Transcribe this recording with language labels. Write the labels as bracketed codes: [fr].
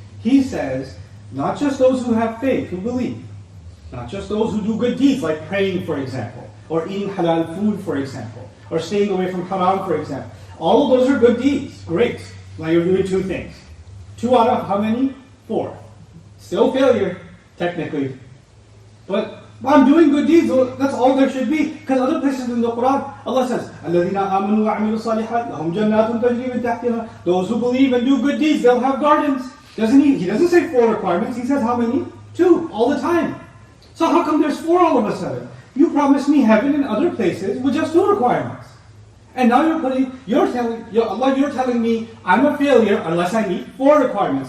[en] He says, not just those who have faith, who believe, not just those who do good deeds, like praying, for example, or eating halal food, for example, or staying away from haram, for example. All of those are good deeds. Great. Now you're doing 2 things. 2 out of how many? 4. Still failure, technically. But I'm doing good deeds. That's all there should be. Because other places in the Quran, Allah says, [ar] الَّذِينَ آمَنُوا وَعَمِلُوا الصَّالِحَاتِ لَهُمْ جَنَّاتٌ تَجْرِي مِنْ تَحْتِهَا. [en] Those who believe and do good deeds, they'll have gardens. He doesn't say 4 requirements. He says how many? 2, all the time. So how come there's 4 all of a sudden? You promised me heaven in other places with just 2 requirements. And now you're telling me I'm a failure unless I meet 4 requirements.